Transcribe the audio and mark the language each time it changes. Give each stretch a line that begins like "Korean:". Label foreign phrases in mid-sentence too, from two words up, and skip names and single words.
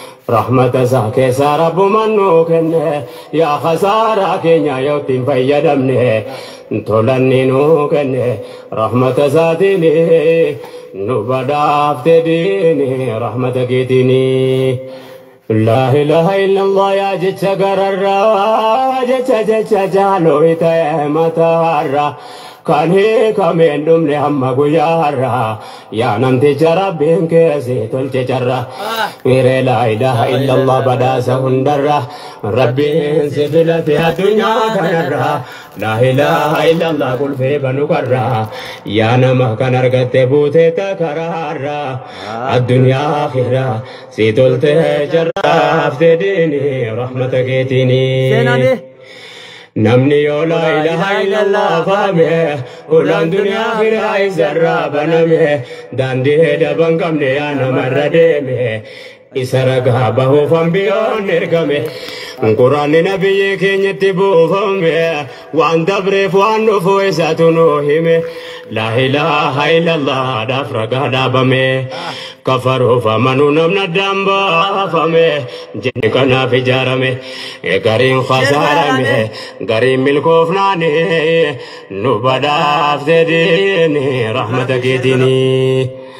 Oromo: Rahmata isaa keessa Rabbumaan nuu kenne. Yaa khasaaraa keenya yoo ittiin fayyadamne. Tolanni nuu kenne. Rahmata isaatiin nu badhaafte diini. Rahmata keetiin.
Arabic: لا إله إلا الله
Oromo: yaa jecha gararraa. Jecha, jecha jaaloo ta'e mataarraa. Kan hiikameen dhumne hamma guyyaarraa. Yaa namticha Rabbiin keessi tolche carra. Miree
Arabic: لا إله إلا الله
Oromo: badhaasa hundarra. Rabbiin si filate addunyaa kanarra.
Arabic: لا إله إلا الله
Oromo: qulfee banu qarra. Yaa nama kan argatte buute takaraarra. Addunyaa akhira si tolte jarraaf dedini rahmata keetini. Seenaani. Namni yoo
Arabic: لا إله إلا الله
Oromo: faame, ulaan duniyaa akhiraa isarraa baname. Daandii daban qabne yaa namarra deeme. Isa ragaa bahuuf ambiyoon ergame. Quraanni nabiyyii keenyatti buufame. Waan dabreef waan dhufu isaatu nu hime.
Arabic: لا إله إلا الله
Oromo: dhaaf ragaa dhaabame. Kafaruuf amanuu namni addaan baafame. Jinni kanaaf ijaarame. Gariin khasaarame. Gariin milkoofnaane. Nu badhaafte diini rahmata keetini.